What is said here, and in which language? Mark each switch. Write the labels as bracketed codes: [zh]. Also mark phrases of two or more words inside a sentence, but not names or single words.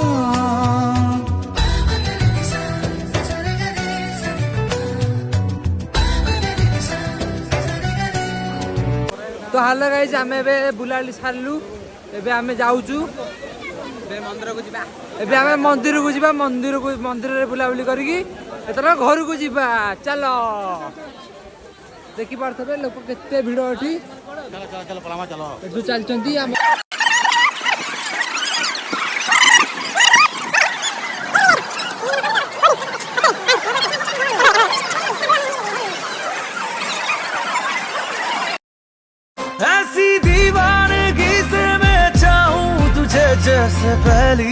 [or] তো [en] hello guys [or] আমি ଏବେ ବୁଲାବୁଲି ସାରିଲୁ ଏବେ ଆମେ ଯାଉଛୁ ଏବେ ଆମେ ମନ୍ଦିରକୁ ଯିବା ମନ୍ଦିରରେ ବୁଲାବୁଲି କରିକି ଏଥର ଘରକୁ ଯିବା ଚାଲ ଦେଖିପାରୁଥିବେ ଲୋକ କେତେ ଭିଡ଼ ଏଠି ଏଠୁ ଚାଲିଛନ୍ତି ଆମ [hi] ऐसी दीवानगी से मैं चाहूं तुझे जैसे पहली